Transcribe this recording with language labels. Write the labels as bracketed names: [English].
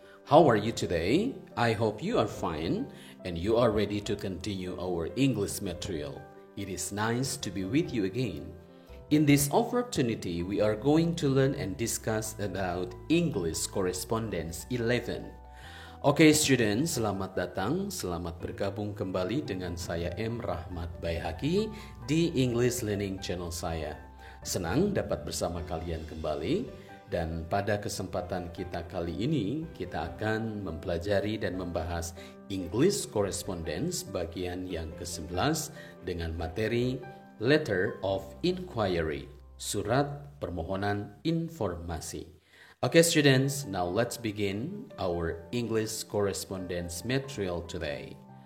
[English] How are you today? I hope you are fine and you are ready to continue our English material. It is nice to be with you again. In this opportunity, we are going to learn and discuss about English Correspondence 11. [Indonesian] Oke students, selamat datang, selamat bergabung kembali dengan saya M. Rahmat Baihaqi di English Learning Channel saya. Senang dapat bersama kalian kembali dan pada kesempatan kita kali ini kita akan mempelajari dan membahas English Correspondence bagian yang ke-11 dengan materi Letter of Inquiry, surat permohonan informasi. [English] Okay students, now let's begin our English correspondence material today.